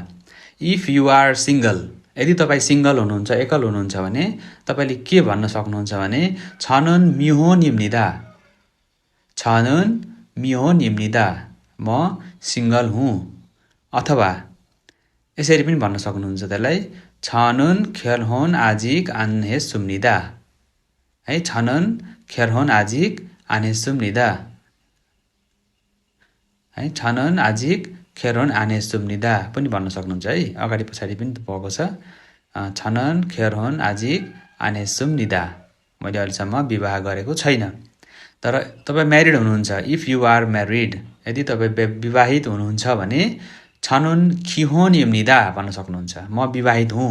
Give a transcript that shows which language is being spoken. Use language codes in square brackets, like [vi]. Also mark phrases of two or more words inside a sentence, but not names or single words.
[en] if you are single, [ne] यदि तपाईँ सिङ्गल हुनुहुन्छ, एकल हुनुहुन्छ भने तपाईँले के भन्न सक्नुहुन्छ भने [ko] 저는 미혼입니다, 저는 미혼입니다, [ne] म सिङ्गल हुँ। अथवा यसरी पनि भन्न सक्नुहुन्छ त्यसलाई [ko] 저는 결혼 아직 안했습니다 [ne] है। [ko] 저는 결혼 아직 안했습니다 है। 저는 아직 결혼 안했습니다 [ne] पनि भन्न सक्नुहुन्छ है। अगाडि पछाडि पनि भएको छ। [ko] 저는 결혼 아직 안했습니다, [ne] मैले अहिलेसम्म विवाह गरेको छैन। तर तपाईँ म्यारिड हुनुहुन्छ, [en] if you are married, [ne] यदि तपाईँ विवाहित हुनुहुन्छ भने [ko] 저는 기혼입니다 [ne] भन्न सक्नुहुन्छ, म विवाहित हुँ।